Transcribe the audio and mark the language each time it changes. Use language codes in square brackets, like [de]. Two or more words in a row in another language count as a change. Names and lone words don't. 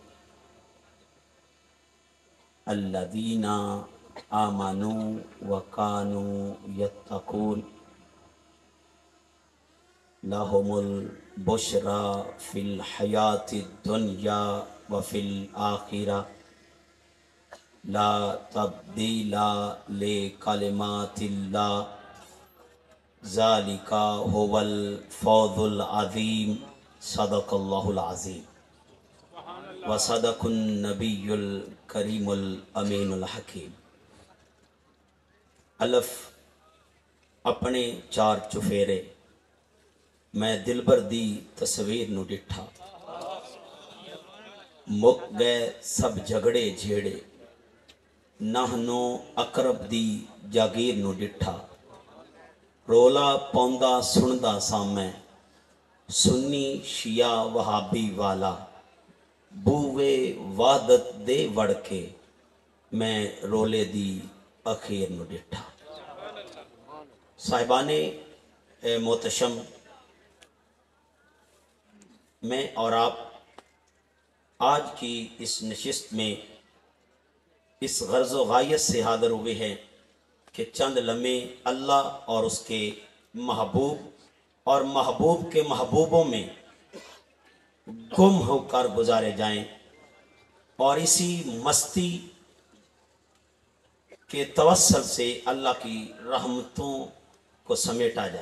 [ar] الذین آمنوا وکانوا یتقون لهم البشرى فی الحیاة الدنیا وفی الآخرہ لا تبدیل لکلمات اللہ ذالک هو الفوز العظیم صدق اللہ العظیم وصدق النبی الکریم الامین الحکیم۔ [pa] الف اپنے چار چفیرے میں دلبر دی تصویر نو ڈٹھا، مک گئے سب جھگڑے جھیڑے نہنو اقرب دی جاگیر نو ڈٹھا، رولا پوندا سندا سامیں سنی شیعہ وہابی والا بووے وحدت دے وڑ کے میں رولے دی اخیر نو ڈٹھا۔ [ur] صاحبان محتشم، میں اور آپ آج کی اس نشست میں اس غرض و غایت سے حاضر ہوئے ہیں کہ چند لمحے اللہ اور اس کے محبوب اور محبوب کے محبوبوں میں گم ہو کر گزارے جائیں اور اسی مستی کے توسل سے اللہ کی رحمتوں کو سمیٹا جائے۔